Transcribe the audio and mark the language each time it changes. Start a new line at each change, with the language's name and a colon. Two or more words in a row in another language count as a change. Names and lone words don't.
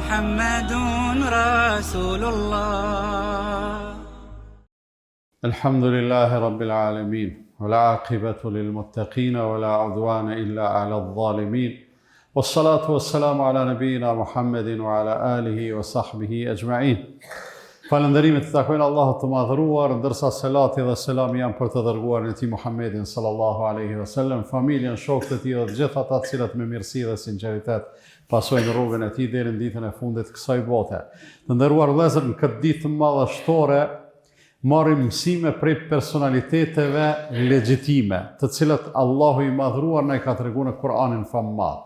Arabic: محمد رسول الله. الحمد لله رب العالمين والعاقبة للمتقين ولا عدوان إلا على الظالمين والصلاة والسلام على نبينا محمد وعلى آله وصحبه أجمعين.
Albanian: Falënderimet të takojnë Allahut të madhëruar, ndërsa selati dhe selami janë për të dërguar në ti Muhammedin
Arabic: صلى الله عليه وسلم,
Albanian: familjen, shokët e tij dhe të gjithë ata të cilët me mirësi dhe sinqeritet pasojnë rrugën e tij deri në ditën e fundit të kësaj bote. Të nderuar vëllezër, në këtë ditë të madhështore marrim mësime prej personaliteteve legjitime, të cilët Allahu i madhëruar na i ka treguar në Kur'anin famullar.